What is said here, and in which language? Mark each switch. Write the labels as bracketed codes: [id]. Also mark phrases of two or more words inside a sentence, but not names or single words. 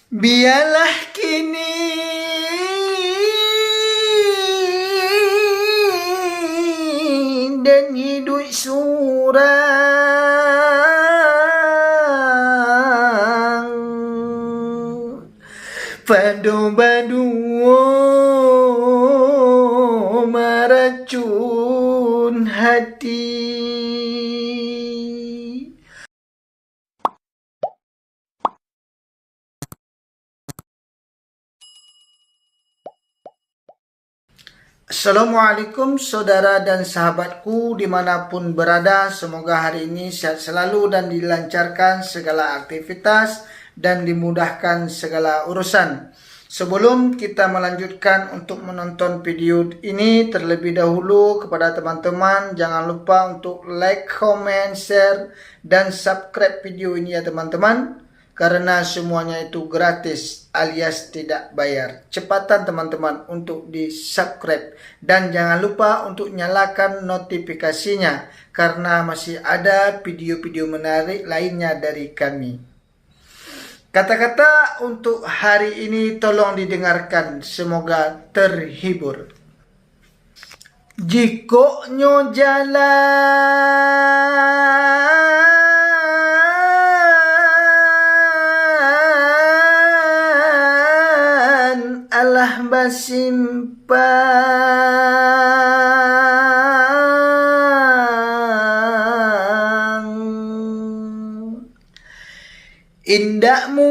[min] Biarlah kini dan hidup surang padu-padu meracun hati. [id] Assalamualaikum saudara dan sahabatku dimanapun berada. Semoga hari ini sehat selalu dan dilancarkan segala aktivitas dan dimudahkan segala urusan. Sebelum kita melanjutkan untuk menonton video ini, terlebih dahulu kepada teman-teman jangan lupa untuk [en] like, comment, share, [id] dan subscribe video ini ya teman-teman. Karena semuanya itu gratis alias tidak bayar. Cepatan teman-teman untuk di subscribe. Dan jangan lupa untuk nyalakan notifikasinya. Karena masih ada video-video menarik lainnya dari kami. Kata-kata untuk hari ini tolong didengarkan. Semoga terhibur. [min] Jika nyo jalan alah basimpang, indak